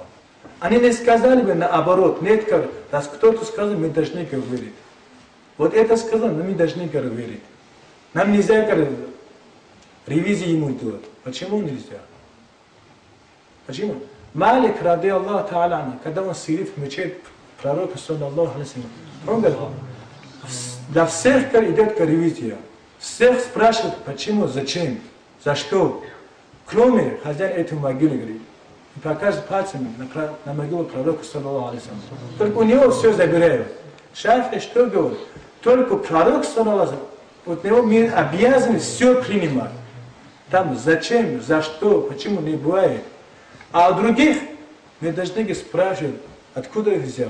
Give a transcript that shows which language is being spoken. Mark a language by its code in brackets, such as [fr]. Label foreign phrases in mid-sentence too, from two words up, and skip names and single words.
[ru] Они не сказали бы наоборот, нет, раз кто-то сказал, мы должны верить. Вот это сказал, но мы должны верить. Нам нельзя ревизии ему делать. Почему нельзя? Почему? Малик, [ar] رضي الله تعالى, [ru] когда он сидит в мечети пророка, [ar] صلى الله عليه وسلم, [ru] он говорит, для всех идет ревизия. Всех спрашивают, почему, зачем, за что. Кроме хозяина этой могилы, говорит. И показывает пальцем на могилу пророка, [ar] صلى الله عليه وسلم. [ru] Только у него все забирают. Шафии что говорит? Только пророк, саллаллаху, от него мы обязаны все принимать. Там зачем, за что, почему не бывает. А у других мы должны спрашивать, откуда их взял.